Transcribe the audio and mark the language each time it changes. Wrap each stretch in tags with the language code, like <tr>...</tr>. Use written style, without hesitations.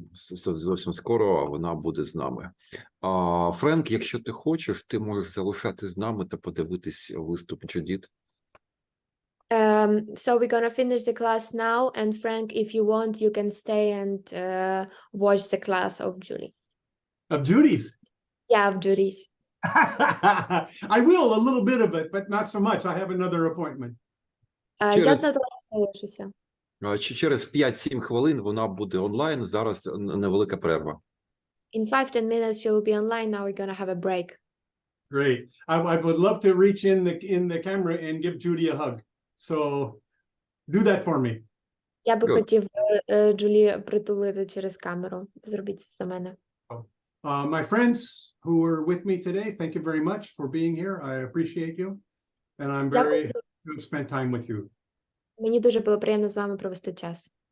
<uk>Зовсім скоро вона буде з нами. Френк, якщо ти хочеш, ти можеш залишати з нами та подивитись виступ Джудит.</uk> <en>So we're gonna finish the class now, and Frank, if you want, you can stay and watch the class of Julie. Of Judy's? Yeah, of Julie's. I will, a little bit of it, but not so much. I have another appointment.</en> <uk>Я на трохи залишуся. Через 5-7 хвилин вона буде онлайн, зараз невелика перерва.</uk> <en>In 5-10 minutes she will be online. Now we're gonna have a break. Great. I would love to reach in the camera and give Judy a hug. So do that for me.</en> <uk>Я би хотів Джулі притулити через камеру. Зробіть це за мене.</uk> <en>My friends who were with me today, thank you very much for being here. I appreciate you. And I'm very happy to have spent time with you.</en> <uk>Мені дуже було приємно з вами провести час.</uk>